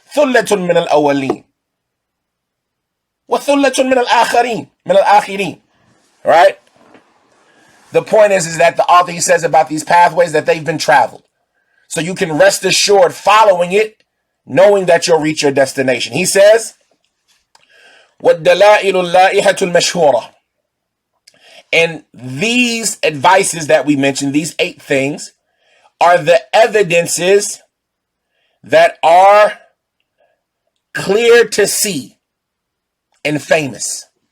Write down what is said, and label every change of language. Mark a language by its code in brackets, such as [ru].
[ar] ثُلَّةٌ مِّنَ الْأَوَّلِينَ وَثُلَّةٌ مِّنَ الْآخِرِينَ. [en] Right? The point is that the author, he says about these pathways that they've been traveled. So you can rest assured following it, knowing that you'll reach your destination. He says, [ar] وَالدَّلَائِلُ اللَّائِحَةُ الْمَشْهُورَةُ. [en] And these advices that we mentioned, these 8 things, are the evidences that are clear to see and famous.